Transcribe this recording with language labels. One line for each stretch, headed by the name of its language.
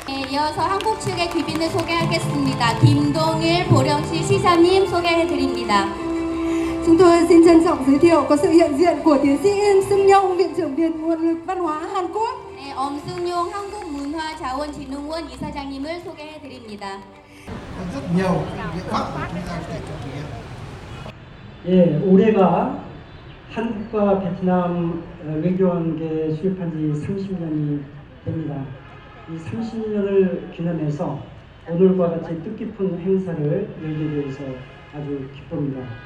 Korean: 이어서 한국 측의 귀빈을 소개하겠습니다. 김동일 보령시 시사님 소개해드립니다.
Vietnamese: Chúng tôi xin trân trọng giới thiệu có sự hiện diện của tiến sĩ Im Sung Nhong, Viện trưởng Viện Nguồn lực Văn hóa Hàn Quốc.
Korean: 네, 엄승용 한국문화자원진흥원 이사장님을 소개해드립니다.
Vietnamese: rất nhiều biện pháp của chúng ta có thể thực hiện.
Korean: 예, 올해가 한국과 베트남 외교관계 수립한 지 30년이 됩니다. 이 30년을 기념해서 오늘과 같이 뜻깊은 행사를 열게 되어서 아주 기쁩니다.